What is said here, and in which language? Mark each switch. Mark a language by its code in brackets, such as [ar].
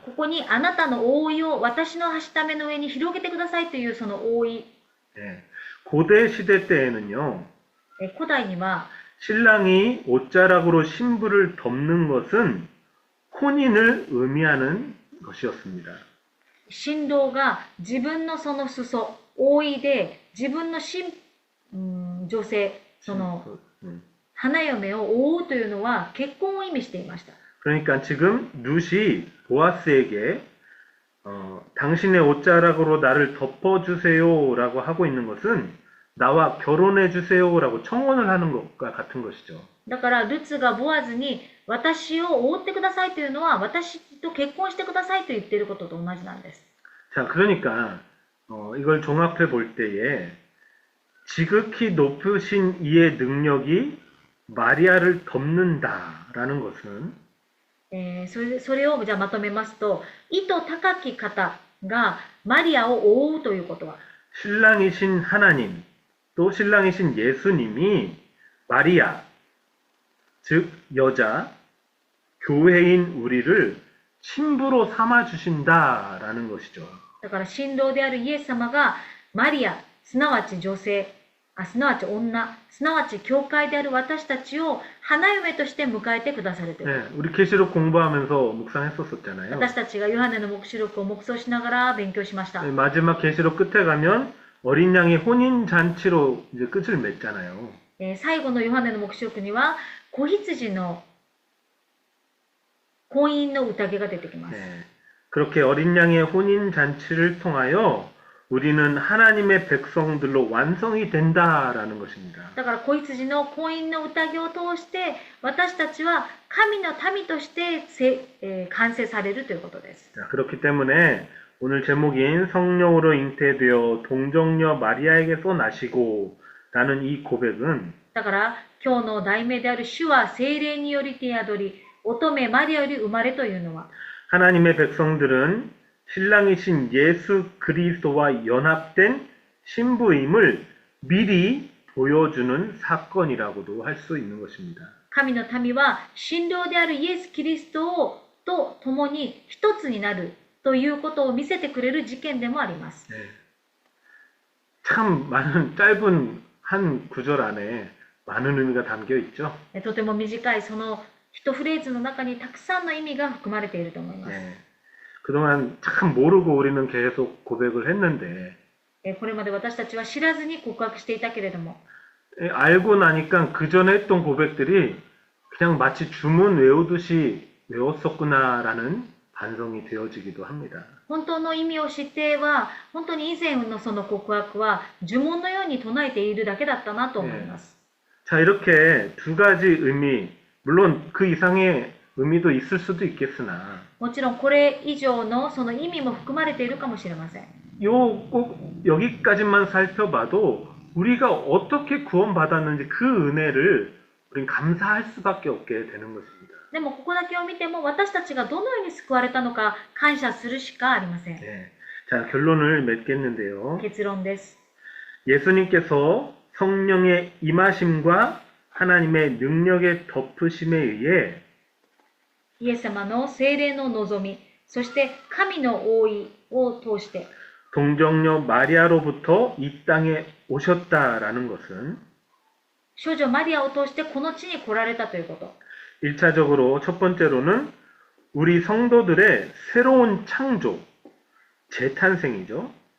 [ja] ここにあなたの覆いを私のはしための上に広げてくださいというその覆い。 [ko] 네, 고대 시대 때에는요. [ja] 古代には [ko] 신랑이 옷자락으로 신부를 덮는 것은 혼인을 의미하는 것이었습니다. [ja] 新郎が自分のその裾、覆いで自分の女性、その花嫁を覆うというのは結婚を意味していました。 [ko] 그러니까 지금 룻이 보아스에게 당신의 옷자락으로 나를 덮어주세요라고 하고 있는 것은 나와 결혼해주세요라고 청혼을 하는 것과 같은 것이죠. [ja] だからルツがボアズに私を覆ってくださいというのは私と結婚してくださいと言っていることと同じなんです。 [ko] 자, 그러니까 이걸 종합해 볼 때에 지극히 높으신 이의 능력이 마리아를 덮는다라는 것은 [ja] それをじゃあまとめますと、意図高き方がマリアを覆うということは [ko] 신랑이신 하나님 또 신랑이신 예수님이 마리아 즉 여자 교회인 우리를 신부로 삼아 주신다라는 것이죠. [ja] だから新郎であるイエス様がマリア、すなわち女性、すなわち女、すなわち教会である私たちを花嫁として迎えてくださるという。 [ko] 네, 우리 계시록 공부하면서 묵상했었잖아요. [ja] 私たちがヨハネの黙示録を黙想しながら勉強しました。 [ko] 네, 마지막 계시록 끝에 가면 어린 양의 혼인 잔치로 이제 끝을 맺잖아요. [ja] 最後のヨハネの黙示録には子羊の婚姻の宴が出てきます。 [ko] 네, 그렇게 어린 양의 혼인 잔치를 통하여 우리는 하나님의 백성들로 완성이 된다라는 것입니다. [ja] だから子羊の婚姻の宴を通して私たちは神の民として完成されるということです。 [ko] 자, 그렇기 때문에 오늘 제목인 성령으로 잉태되어 동정녀 마리아에게서 나시고 라는 이 고백은 [ja] だから今日の題名である主は聖霊により手宿り乙女マリアより生まれというのは [ko] 하나님의 백성들은 신랑이신 예수 그리스도와 연합된 신부임을 미리 보여주는 사건이라고도 할 수 있는 것입니다. [ja] 神の民は新郎であるイエス・キリストと共に一つになるということを見せてくれる事件でもあります。 [ko] 네. 참 많은 짧은 한 구절 안에 많은 의미가 담겨 있죠. [ja] とても短いその一フレーズの中にたくさんの意味が含まれていると思います。 [ko] 네. 그동안 참 모르고 우리는 계속 고백을 했는데 [ja] これまで私たちは知らずに告白していたけれども [ko] 알고 나니까 그 전에 했던 고백들이 그냥 마치 주문 외우듯이 외웠었구나라는 반성이 되어지기도 합니다. [ja] 本当の意味を知っては、本当に以前のその告白は呪文のように唱えているだけだったなと思います。 [ko] 자, 이렇게 두 가지 의미, 물론 그 이상의 의미도 있을 수도 있겠으나, [ja] もちろんこれ以上のその意味も含まれているかもしれません。 [ko] 꼭 여기까지만 살펴봐도 우리가 어떻게 구원받았는지 그 은혜를 우린 감사할 수밖에 없게 되는 것입니다. [ja] でもここだけを見ても私たちがどのように救われたのか感謝するしかありません。 [ko] 네. 자, 결론을 맺겠는데요. [ja] 結論です。 [ko] 예수님께서 성령의 임하심과 하나님의 능력의 덮으심에 의해 [ja] イエス様の聖霊の望み、そして神の覆いを通して [ko] 동정녀 마리아로부터 이 땅에 오셨다라는 것은 [ja] 少女マリアを通してこの地に来られたということ。 [ko] 1차적으로 첫 번째로는 우리 성도들의 새로운 창조, 재탄생이죠.